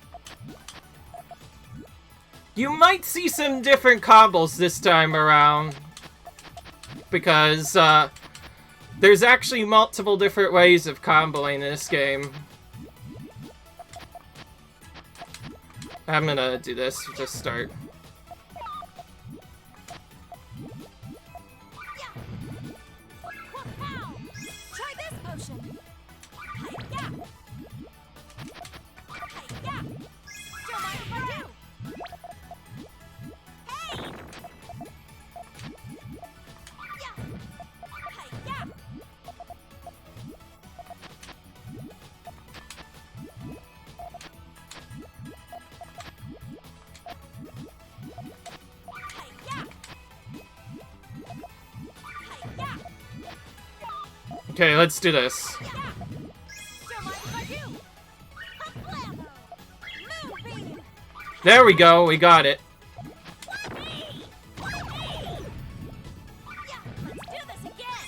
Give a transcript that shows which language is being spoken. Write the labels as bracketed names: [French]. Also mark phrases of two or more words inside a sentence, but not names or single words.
[English] You might see some different combos this time around, because, there's actually multiple different ways of comboing this game. I'm gonna do this, just start. Try this potion. Hi-ya! Hi-ya! Don't mind if I do. Hey! Yeah! Hi-ya! Hi-ya! Hi-ya! Okay, let's do this. Don't mind if I do. Kablamo! Moonbeam! There we go, we got it. Me! Yeah, let's do this again.